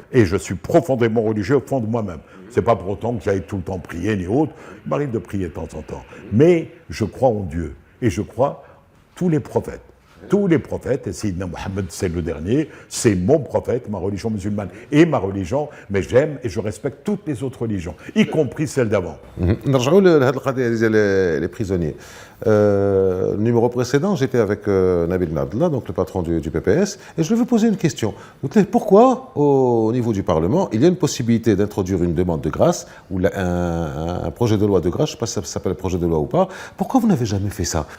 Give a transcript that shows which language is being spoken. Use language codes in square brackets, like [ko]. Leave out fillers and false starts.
[fr] Et je suis profondément religieux au fond de moi-même. C'est pas pour autant que j'aille tout le temps prier ni autre. Il m'arrive de prier de temps en temps. Mais je crois en Dieu. Et je crois tous les prophètes. Tous les prophètes, et Sayyidina Mohammed, c'est le dernier, c'est mon prophète, ma religion musulmane et ma religion, mais j'aime et je respecte toutes les autres religions, y compris celles d'avant. [ar] نرجعوا لهذه القضيه ديال [fr] les prisonniers. Numéro précédent, j'étais avec Nabil Ben Abdallah, donc le patron du PPS, et je lui ai posé une question. Pourquoi, au niveau du Parlement, il y a une possibilité d'introduire une demande de grâce, ou un projet de loi de grâce, je ne sais pas si ça s'appelle projet de loi ou pas, pourquoi vous n'avez jamais fait ça?